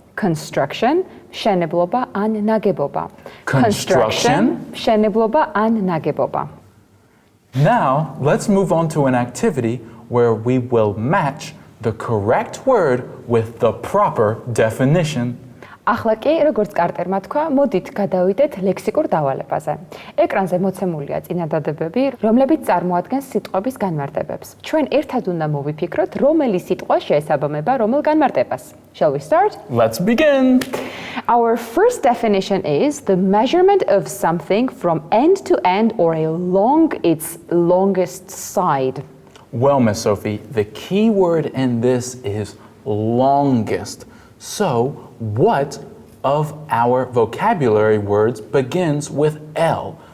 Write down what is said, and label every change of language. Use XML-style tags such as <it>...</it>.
<ka>Construction, mshenebloba an nageboba.</ka> <en>Construction,</en> <ka>mshenebloba an nageboba.</ka> <en>Now, let's move on to an activity where we will match the correct word with the proper definition.</en> <ka>ახლა კი, როგორც კარტერმა თქვა, მოდით გადავიდეთ ლექსიკურ დავალებაზე. ეკრანზე მოცემულია წინადადებები, რომლებიც წარმოადგენს სიტყვების განმარტებებს. ჩვენ ერთად უნდა მოვიფიქროთ, რომელი სიტყვა შეესაბამება რომელ განმარტებას.</ka> <en>Shall we start? Let's begin. Our first definition is the measurement of something from end to end or along its longest side. Well, Miss Sophie, the key word in this is longest. So, what of our vocabulary words begins with L?</en>